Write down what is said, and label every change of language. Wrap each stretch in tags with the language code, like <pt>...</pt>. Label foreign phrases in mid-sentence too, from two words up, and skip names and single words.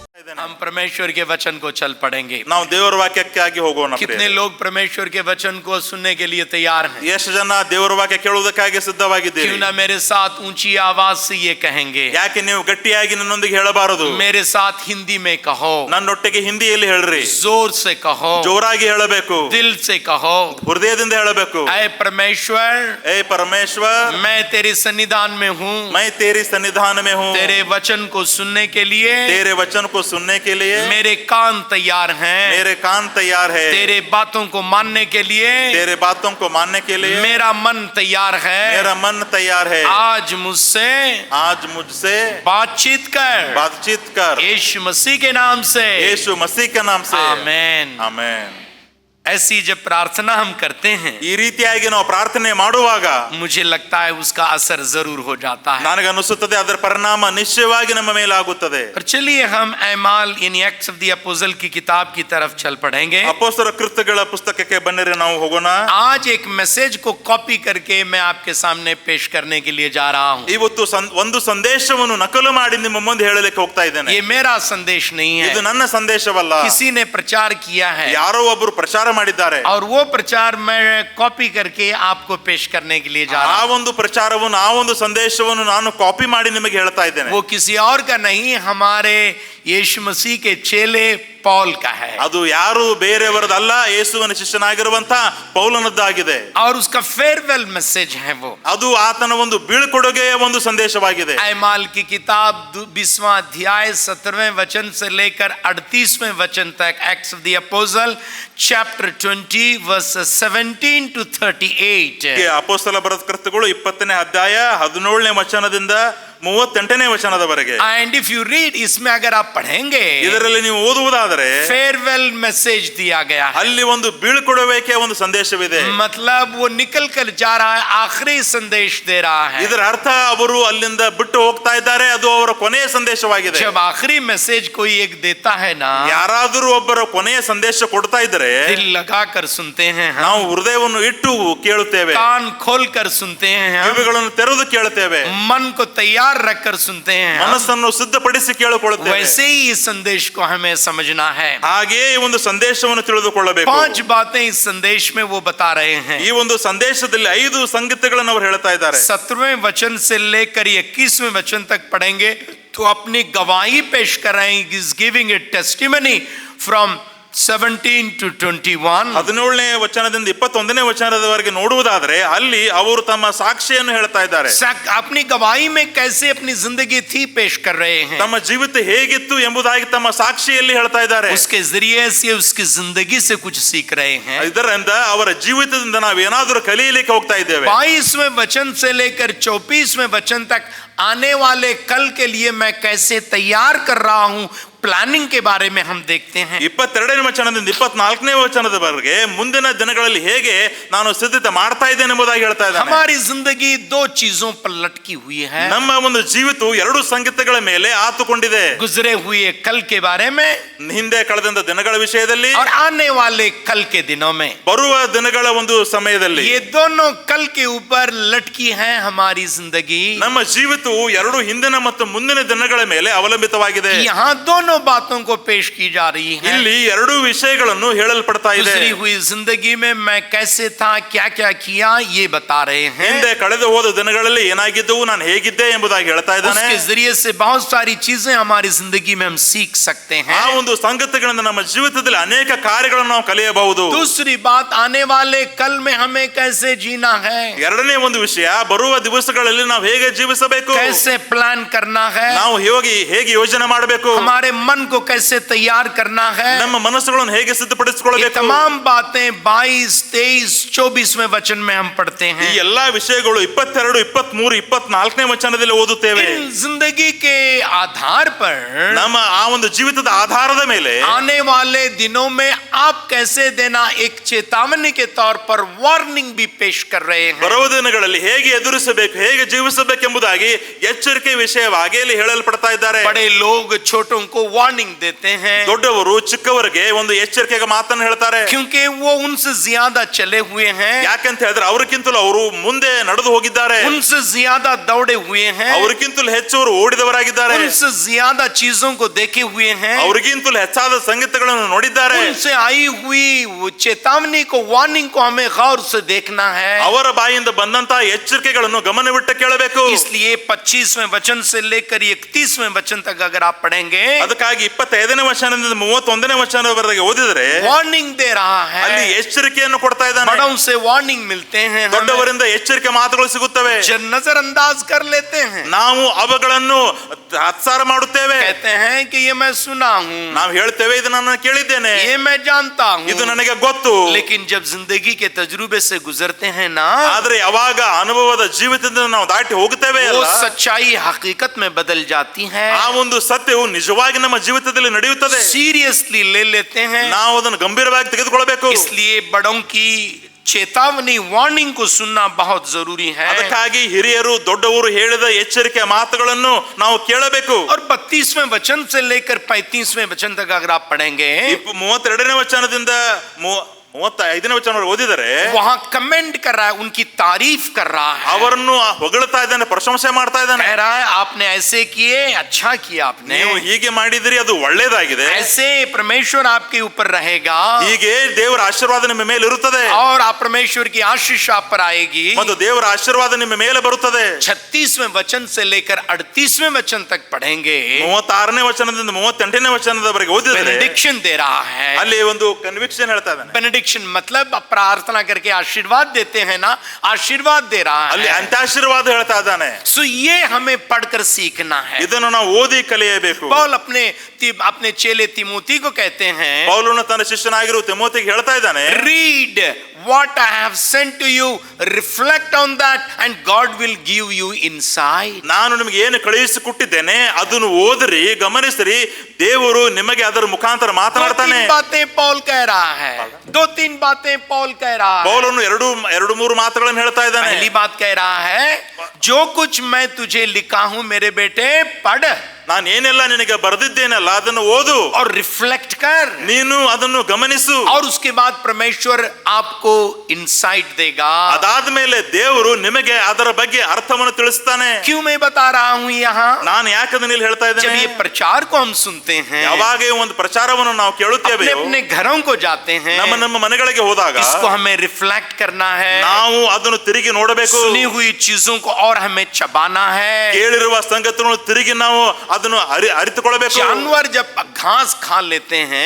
<kn>ಇದ್ದೇನೆ.</kn> <hi>हम परमेश्वर के वचन को चल पड़ेंगे.</hi> <kn>ನಾವು ದೇವರ ವಾಕ್ಯಕ್ಕಾಗಿ ಹೋಗೋಣ.</kn> <hi>कितने लोग परमेश्वर के वचन को सुनने के लिए तैयार हैं?</hi> <kn>ಎಷ್ಟು ಜನ ದೇವರ ವಾಕ್ಯ ಕೇಳುವುದಕ್ಕಾಗಿ ಸಿದ್ಧವಾಗಿದ್ದೀರಿ?</kn> <hi>क्यों ना मेरे साथ ऊंची आवाज से ये कहेंगे?</hi> <kn>ಯಾಕೆ ನೀವು ಗಟ್ಟಿಯಾಗಿ ನನ್ನೊಂದಿಗೆ ಹೇಳಬಾರದು?</kn> <hi>मेरे साथ हिंदी में कहो.</hi> <kn>ನನ್ನೊಟ್ಟಿಗೆ ಹಿಂದಿಯಲ್ಲಿ ಹೇಳ್ರಿ.</kn> <hi>जोर से कहो.</hi> <kn>ಜೋರಾಗಿ ಹೇಳಬೇಕು.</kn> <hi>दिल से कहो.</hi> <kn>ಹೃದಯದಿಂದ ಹೇಳಬೇಕು.</kn> <hi>ऐ परमेश्वर, ए परमेश्वर, मैं तेरे सन्निधान में हूँ. मैं तेरी सन्निधान में हूँ. तेरे वचन को सुनने के लिए तेरे वचन को सुनने के लिए मेरे कान तैयार हैं. मेरे कान तैयार है. तेरे बातों को मानने के लिए तेरे बातों को मानने के लिए मेरा मन तैयार है. मेरा मन तैयार है. आज मुझसे बातचीत कर यीशु मसीह के नाम से. यीशु मसीह के नाम से. आमेन. आमेन. ऐसी जब प्रार्थना हम करते हैं,</hi> <kn>ಈ ರೀತಿಯಾಗಿ ನಾವು ಪ್ರಾರ್ಥನೆ ಮಾಡುವಾಗ</kn> <hi>मुझे लगता है उसका असर जरूर हो जाता है.</hi> <kn>ನನಗೆ ಅನಿಸುತ್ತದೆ ಅದರ ಪರಿಣಾಮ ನಿಶ್ಚಯವಾಗಿ ನಮ್ಮ ಮೇಲೆ ಆಗುತ್ತದೆ.</kn> <hi>और चलिए हम ऐमाल इन</hi> <en>Acts of the Apostle</en> <hi>की किताब की तरफ चल पड़ेंगे.</hi> <kn>ಅಪೊಸ್ತಲರ ಕೃತ್ಯಗಳ ಪುಸ್ತಕಕ್ಕೆ ಬನ್ನಿರಿ ನಾವು ಹೋಗೋಣ.</kn> <hi>आज एक मैसेज को कॉपी करके मैं आपके सामने पेश करने के लिए जा रहा हूँ.</hi> <kn>ಇವತ್ತು ಒಂದು ಸಂದೇಶವನ್ನು ನಕಲು ಮಾಡಿ ನಿಮ್ಮ ಮುಂದೆ ಹೇಳಲಿಕ್ಕೆ ಹೋಗ್ತಾ ಇದ್ದೇನೆ.</kn> <hi>ये मेरा संदेश नहीं है.</hi> <kn>ಇದು ನನ್ನ ಸಂದೇಶವಲ್ಲ.</kn> <hi>किसी ने प्रचार किया है.</hi> <kn>ಯಾರೋ ಒಬ್ಬರು ಪ್ರಚಾರ ಮಾಡಿದ್ದಾರೆ.</kn> <hi>और वो प्रचार मैं कॉपी करके आपको पेश करने के लिए जा रहा हूँ.</hi> <kn>ಆ ಒಂದು ಪ್ರಚಾರವನ್ನು ಆ ಒಂದು ಸಂದೇಶವನ್ನು ನಾನು ಕಾಪಿ ಮಾಡಿ ನಿಮಗೆ ಹೇಳ್ತಾ ಇದ್ದೇನೆ.</kn> <hi>वो किसी और का नहीं, हमारे यीशु मसीह के चेले पौल का है.</hi> <kn>ಅದು ಯಾರು ಬೇರೆಯವರದಲ್ಲ, ಯೇಸುವಿನ ಶಿಷ್ಯನಾಗಿರುವಂತ ಪೌಲನದ್ದಾಗಿದೆ.</kn> <hi>और उसका</hi> <en>farewell message</en> <hi>है वो.</hi> <kn>ಅದು ಆತನ ಒಂದು ಬೀಳ್ಕೊಡುಗೆಯ ಒಂದು ಸಂದೇಶವಾಗಿದೆ.</kn> <hi>ऐमाल की किताब 20वां अध्याय 17वें वचन से लेकर 38वें वचन तक,</hi> <en>Acts of the Apostle chapter 20 verses 17 to 38.</en> <kn>ಅಪೊಸ್ತಲ ಬರೆದ ಕೃತ್ಯಗಳು 20ನೇ ಅಧ್ಯಾಯ 17ನೇ ವಚನದಿಂದ 38ನೇ ವಚನದವರೆಗೆ.</kn> <en>And if you read,</en> <hi>इसमें अगर आप पढ़ेंगे,</hi> <kn>ಇದರಲ್ಲಿ ನೀವು ಓದುವುದಾದರೆ</kn> <en>farewell message</en> <hi>दिया गया है.</hi> <kn>ಅಲ್ಲಿ ಒಂದು ಬೀಳ್ಕೊಡುವಿಕೆಯ ಒಂದು ಸಂದೇಶವಿದೆ.</kn> <hi>मतलब वो निकल कर जा रहा है, आखिरी संदेश दे रहा है.</hi> <kn>ಇದರ ಅರ್ಥ ಅವರು ಅಲ್ಲಿಂದ ಬಿಟ್ಟು ಹೋಗ್ತಾ ಇದ್ದಾರೆ, ಅದು ಅವರ ಕೊನೆಯ ಸಂದೇಶವಾಗಿದೆ.</kn> <hi>जब आखिरी मैसेज कोई एक देता है ना,</hi> <kn>ಯಾರಾದರೂ ಒಬ್ಬರ ಕೊನೆಯ ಸಂದೇಶ ಕೊಡ್ತಾ ಇದ್ದಾರೆ,</kn> <hi>दिल लगा कर सुनते हैं,</hi> <kn>ನಾವು ಹೃದಯವನ್ನು ಇಟ್ಟು ಕೇಳುತ್ತೇವೆ,</kn> <hi>कान खोल कर सुनते हैं,</hi> <kn>ಕಿವಿಗಳನ್ನು ತೆರೆದು ಕೇಳುತ್ತೇವೆ,</kn> <hi>मन को तैयार रख कर सुनते हैं.</hi> <kn>ಮನಸ್ಸನ್ನು ಸಿದ್ಧಪಡಿಸಿ ಕೇಳಿಕೊಳ್ಳುತ್ತೇವೆ.</kn> <hi>वैसे ही इस संदेश को हमें समझना है.</hi> <kn>ಹಾಗೆಯೇ ಈ ಒಂದು ಸಂದೇಶವನ್ನು ತಿಳಿದುಕೊಳ್ಳಬೇಕು.</kn> <hi>5 बातें इस संदेश में वो बता रहे हैं.</hi> <kn>ಈ ಒಂದು ಸಂದೇಶದಲ್ಲಿ 5 ಸಂಗತಿಗಳನ್ನು ಅವರು ಹೇಳ್ತಾ ಇದ್ದಾರೆ.</kn> <hi>17वें वचन से लेकर 21वें वचन तक पढ़ेंगे तो अपनी गवाही पेश कर रहे हैं.</hi> <en>is giving a testimony from 17 to 21.</en> <kn>17ನೇ ವಚನದಿಂದ 21ನೇ ವಚನದವರೆಗೆ ನೋಡುವುದಾದರೆ ಅಲ್ಲಿ ಅವರು ತಮ್ಮ ಸಾಕ್ಷಿಯನ್ನು ಹೇಳ್ತಾ ಇದ್ದಾರೆ.</kn> <hi>अपनी गवाही में कैसे अपनी जिंदगी थी पेश कर रहे हैं.</hi> <kn>ತಮ್ಮ ಜೀವಿತ ಹೇಗಿತ್ತು ಎಂಬುದಾಗಿ ತಮ್ಮ ಸಾಕ್ಷಿಯಲ್ಲಿ ಹೇಳ್ತಾ ಇದ್ದಾರೆ.</kn> <hi>उसके जरिए से उसकी जिंदगी से कुछ सीख रहे हैं.</hi> <kn>ಇದರಿಂದ ಅವರ ಜೀವಿತದಿಂದ ನಾವು ಏನಾದರೂ ಕಲಿಯಲಿಕ್ಕೆ ಹೋಗ್ತಾ ಇದ್ದೇವೆ.</kn> <hi>22वें वचन से लेकर 24वें वचन तक आने वाले कल के लिए मैं कैसे तैयार कर रहा हूं, प्लानिंग के बारे में हम देखते हैं.</hi> <kn>22ನೇ ವಚನದಿಂದ 24ನೇ ವಚನದವರೆಗೆ ಮುಂದಿನ ದಿನಗಳಲ್ಲಿ ಹೇಗೆ ನಾನು ಸಿದ್ಧತೆ ಮಾಡ್ತಾ ಇದ್ದೇನೆ ಎಂಬುದಾಗಿ ಹೇಳ್ತಾ ಇದ್ದಾನೆ.</kn> <hi>हमारी जिंदगी 2 चीजों पर लटकी हुई है.</hi> <kn>ನಮ್ಮ ಒಂದು ಜೀವಿತವು 2 ಸಂಗತಿಗಳ ಮೇಲೆ ಆತುಕೊಂಡಿದೆ.</kn> <hi>गुजरे हुए कल के बारे में</hi> <kn>ಹಿಂದೆ ಕಳೆದಂತ ದಿನಗಳ ವಿಷಯದಲ್ಲಿ</kn> <hi>और आने वाले कल के दिनों में.</hi> <kn>ಬರುವ ದಿನಗಳ ಒಂದು ಸಮಯದಲ್ಲಿ</kn> <hi>ये दोनों कल के ऊपर लटकी है हमारी जिंदगी.</hi> <kn>ನಮ್ಮ ಜೀವಿತವು 2 ಹಿಂದಿನ ಮತ್ತು ಮುಂದಿನ ದಿನಗಳ ಮೇಲೆ ಅವಲಂಬಿತವಾಗಿದೆ.</kn> <hi>यहाँ दोनों बातों को पेश की जा रही है.</hi> <kn>ಇಲ್ಲಿ 2 ವಿಷಯಗಳನ್ನು ಹೇಳಲ್ಪಡ್ತಾ ಇದೆ.</kn> <hi>गुजरी हुई जिंदगी में मैं कैसे था, क्या क्या किया, ये बता रहे हैं.</hi> <kn>ಹಿಂದೆ ಕಳೆದು ಹೋದ ದಿನಗಳಲ್ಲಿ ಏನಾಗಿದ್ದವು, ನಾನು ಹೇಗಿದ್ದೆ ಎಂಬುದಾಗಿ ಹೇಳ್ತಾ ಇದ್ದಾನೆ.</kn> <hi>उसके जरिए से बहुत सारी चीजें हमारी जिंदगी में हम सीख सकते हैं.</hi> <kn>ಆ ಒಂದು ಸಂಗತಿಗಳಿಂದ ನಮ್ಮ ಜೀವಿತದಲ್ಲಿ ಅನೇಕ ಕಾರ್ಯಗಳನ್ನು ನಾವು ಕಲಿಯಬಹುದು.</kn> <hi>दूसरी बात, आने वाले कल में हमें कैसे जीना है.</hi> <kn>ಎರಡನೇ ಒಂದು ವಿಷಯ, ಬರುವ ದಿವಸಗಳಲ್ಲಿ ನಾವು ಹೇಗೆ ಜೀವಿಸಬೇಕು,</kn> <hi>कैसे प्लान करना है,</hi> <kn>ನಾವು ಹೇಗೆ ಯೋಜನೆ ಮಾಡಬೇಕು,</kn> <hi>हमारे मन को कैसे तैयार करना है.</hi> <kn>ನಮ್ಮ ಮನಸ್ಸುಗಳನ್ನು ಹೇಗೆ</kn> <hi>ये</hi> <kn>ಸಿದ್ಧಪಡಿಸಿಕೊಳ್ಳಬೇಕು.</kn> <hi>तमाम बातें 22, 23, 24वें वचन में हम पढ़ते</hi> <kn>ಈ</kn> <hi>हैं.</hi> <kn>ಎಲ್ಲಾ ವಿಷಯಗಳು 22, 23, 24ನೇ ವಚನದಲ್ಲಿ ಓದುತ್ತೇವೆ.</kn> <hi>इन जिंदगी के आधार पर</hi> <kn>ನಮ್ಮ ಆ ಒಂದು ಜೀವಿತದ ಆಧಾರದ ಮೇಲೆ</kn> <hi>आने वाले दिनों में आप कैसे देना, एक चेतावनी के तौर पर वार्निंग भी पेश कर रहे हैं.</hi> <kn>ಬರುವ ದಿನಗಳಲ್ಲಿ ಹೇಗೆ ಎದುರಿಸಬೇಕು, ಹೇಗೆ ಜೀವಿಸಬೇಕೆಂಬುದಾಗಿ ಎಚ್ಚರಿಕೆ ವಿಷಯವಾಗಿ ಇಲ್ಲಿ ಹೇಳಲ್ಪಡ್ತಾ ಇದ್ದಾರೆ.</kn> <hi>बड़े लोग छोटों को वार्निंग देते हैं,</hi> <kn>ದೊಡ್ಡವರು ಚಿಕ್ಕವರಿಗೆ ಒಂದು ಎಚ್ಚರಿಕೆಯ ಮಾತನ್ನು ಹೇಳ್ತಾರೆ.</kn> <hi>क्योंकि वो उनसे ज्यादा चले हुए हैं,</hi> <kn>ಯಾಕಂತ ಹೇಳಿದ್ರೆ ಅವ್ರಿಗಿಂತಲೂ ಅವರು ಮುಂದೆ ನಡೆದು ಹೋಗಿದ್ದಾರೆ,</kn> <hi>उनसे ज्यादा दौड़े हुए हैं,</hi> <kn>ಅವ್ರಿಗಿಂತಲೂ ಹೆಚ್ಚು ಅವರು ಓಡಿದವರಾಗಿದ್ದಾರೆ,</kn> <hi>उनसे ज्यादा चीजों को देखे हुए हैं,</hi> <kn>ಅವ್ರಿಗಿಂತಲೂ ಹೆಚ್ಚಾದ ಸಂಗತಿಗಳನ್ನು ನೋಡಿದ್ದಾರೆ.</kn> <hi>उनसे आई हुई वो चेतावनी को, वार्निंग को हमें गौर से देखना है.</hi> <kn>ಅವರ ಬಾಯಿಂದ ಬಂದಂತಹ ಎಚ್ಚರಿಕೆಗಳನ್ನು ಗಮನವಿಟ್ಟು ಕೇಳಬೇಕು.</kn> <hi>इसलिए 25वें वचन से लेकर 31वें वचन तक अगर आप पढ़ेंगे,</hi> <kn>ಅದಕ್ಕಾಗಿ 25ನೇ ವಚನದಿಂದ 31ನೇ ವಚನದವರೆಗೆ ಓದಿದರೆ</kn> <hi>वार्निंग दे रहा</hi> <kn>ಅಲ್ಲಿ</kn> <hi>है.</hi> <kn>ಎಚ್ಚರಿಕೆಯನ್ನು ಕೊಡ್ತಾ ಇದ್ದಾನೆ.</kn> <hi>बड़ों से वार्निंग मिलते हैं, हमें</hi> <kn>ದೊಡ್ಡವರಿಂದ ಎಚ್ಚರಿಕೆ ಮಾತುಗಳು ಸಿಗುತ್ತವೆ,</kn> <hi>नजरअंदाज कर लेते हैं,</hi> <kn>ನಾವು ಅವುಗಳನ್ನು ತಾತ್ಸಾರ ಮಾಡುತ್ತೇವೆ.</kn> <hi>कहते हैं कि ये मैं सुना हूँ,</hi> <kn>ನಾವು ಹೇಳ್ತೇವೆ ಇದು ನಾನು ಕೇಳಿದ್ದೇನೆ,</kn> <hi>ये मैं जानता</hi> <kn>ಇದು</kn> <hi>हूँ,</hi> <kn>ನನಗೆ ಗೊತ್ತು.</kn> <hi>लेकिन जब जिंदगी के तजुर्बे से गुजरते हैं ना,</hi> <kn>ಆದ್ರೆ ಯಾವಾಗ ಅನುಭವದ ಜೀವಿತದಿಂದ ನಾವು ದಾಟಿ ಹೋಗುತ್ತೇವೆ</kn> <hi>वो</hi> <kn>ಅಲ್ಲ,</kn> <hi>सच्चाई हकीकत में बदल जाती है,</hi> <kn>ಆ ಒಂದು ಸತ್ಯವು ನಿಜವಾಗಿ ನಮ್ಮ ಜೀವಿತದಲ್ಲಿ ನಡೆಯುತ್ತದೆ.</kn> <hi>सीरियसली ले लेते हैं.</hi> <kn>ನಾವು ಅದನ್ನು ಗಂಭೀರವಾಗಿ ತೆಗೆದುಕೊಳ್ಳಬೇಕು.</kn> <hi>इसलिए बड़ों की चेतावनी, वार्निंग को सुनना बहुत जरूरी है.</hi> <kn>ಅದಕ್ಕಾಗಿ ಹಿರಿಯರು ದೊಡ್ಡವರು ಹೇಳಿದ ಎಚ್ಚರಿಕೆಯ ಮಾತುಗಳನ್ನು ನಾವು ಕೇಳಬೇಕು.</kn> <hi>और 32वें वचन से लेकर 35वें वचन तक अगर आप पढ़ेंगे,</hi> <kn>32ನೇ ವಚನದಿಂದ 35ನೇ ವಚನವರೆಗೆ ಓದಿದರೆ</kn> <hi>वहां कमेंट कर रहा है, उनकी तारीफ कर रहा है,</hi> <kn>ಅವರನ್ನು ಹೊಗಳ್ತಾ ಇದ್ದಾನೆ, ಪ್ರಶಂಸೆ ಮಾಡ್ತಾ ಇದ್ದಾನೆ.</kn> <hi>कह रहा है आपने ऐसे किए, अच्छा किया आपने,</hi> <kn>ನೀವು ಹೀಗೆ ಮಾಡಿದಿರಿ, ಅದು ಒಳ್ಳೇದಾಗಿದೆ.</kn> <hi>ऐसे परमेश्वर आपके ऊपर रहेगा,</hi> <kn>ಹೀಗೆ ದೇವರ ಆಶೀರ್ವಾದ ನಿಮ್ಮ ಮೇಲೆ ಇರುತ್ತದೆ,</kn> <hi>और आप परमेश्वर की आशीष आप पर आएगी.</hi> <kn>ಮತ್ತು ದೇವರ ಆಶೀರ್ವಾದ ನಿಮ್ಮ ಮೇಲೆ ಬರುತ್ತದೆ.</kn> <hi>36वें वचन से लेकर 38वें वचन तक पढ़ेंगे,</hi> <kn>36ನೇ ವಚನದಿಂದ 38ನೇ ವಚನದವರೆಗೆ ಓದಿದರೆ</kn> <hi>बेनेडिक्शन दे रहा है.</hi> <kn>ಅಲ್ಲಿ ಒಂದು ಕನ್ವಿಕ್ಷನ್ ಹೇಳ್ತಾ ಇದ್ದಾನೆ.</kn> <hi>बेनेडिक्शन मतलब आप प्रार्थना करके आशीर्वाद देते हैं ना, आशीर्वाद दे रहा</hi> <kn>ಅಲ್ಲಿ</kn> <hi>है.</hi> <kn>ಅಂತ್ಯಾಶೀರ್ವಾದ ಹೇಳ್ತಾ ಇದ್ದಾನೆ.</kn> <hi>सो ये हमें पढ़कर सीखना है.</hi> <kn>ಇದನ್ನು ನಾವು ಓದಿ ಕಲಿಯಬೇಕು.</kn> <hi>पौल अपने चेले तिमोथी को कहते हैं,</hi> <kn>ಪೌಲನು ತನ್ನ ಶಿಷ್ಯನಾಗಿರುವ ತಿಮೋತಿಗೆ ಹೇಳ್ತಾ ಇದ್ದಾನೆ,</kn> <en>read what I have sent to you, reflect on that, and God will give you insight.</en> <kn>ನಾನು ನಿಮಗೆ ಏನು ಕಳುಹಿಸಿಕೊಟ್ಟಿದ್ದೇನೆ ಅದನ್ನು ಓದಿರಿ, ಗಮನಿಸಿರಿ, ದೇವರು ನಿಮಗೆ ಅದರ ಮುಖಾಂತರ ಮಾತನಾಡ್ತಾನೆ.</kn> <hi>2-3 बातें पौल कह रहा है, 2-3 बातें पौल कह रहा है.</hi> <kn>ಪೌಲನು ಎರಡು ಮೂರು ಮಾತುಗಳನ್ನು ಹೇಳ್ತಾ ಇದ್ದಾನೆ.</kn> <hi>पहली बात कह रहा है, जो कुछ मैं तुझे लिखा हूं मेरे बेटे, पढ़,</hi> <kn>ನಾನು ಏನೆಲ್ಲ ನಿನಗೆ ಬರೆದಿದ್ದೇನಲ್ಲ ಅದನ್ನು ಓದು,</kn> <hi>और रिफ्लेक्ट कर,</hi> <kn>ನೀನು ಅದನ್ನು ಗಮನಿಸು.</kn> <hi>और उसके बाद परमेश्वर आपको इंसाइट देगा.</hi> <kn>ಅದಾದ್ಮೇಲೆ ದೇವರು ನಿಮಗೆ ಅದರ ಬಗ್ಗೆ ಅರ್ಥವನ್ನು ತಿಳಿಸ್ತಾನೆ.</kn> <hi>क्यों मैं बता रहा हूं यहाँ?</hi> <kn>ನಾನು ಯಾಕೆ ಅದನ್ನ ಇಲ್ಲಿ ಹೇಳ್ತಾ</kn> <hi>जब</hi> <kn>ಇದ್ದೇನೆ,</kn> <hi>ये प्रचार को हम सुनते हैं,</hi> <kn>ಯಾವಾಗ ಈ ಒಂದು ಪ್ರಚಾರವನ್ನು ನಾವು ಕೇಳುತ್ತೇವೆ,</kn> <hi>अपने अपने घरों को जाते हैं,</hi> <kn>ನಮ್ಮ ಮನೆಗಳಿಗೆ ಹೋದಾಗ</kn> <hi>इसको हमें रिफ्लेक्ट करना है,</hi> <kn>ನಾವು ಅದನ್ನು ತಿರುಗಿ ನೋಡಬೇಕು.</kn> <hi>सुनी हुई चीजों को और हमें चबाना है.</hi> <kn>ಕೇಳಿರುವ ಸಂಗತಿಗಳನ್ನು ತಿರುಗಿ ನಾವು ಅದನ್ನು ಅರಿತುಕೊಳ್ಳಬೇಕು.</kn> <hi>जानवर जब घास खा लेते हैं</hi>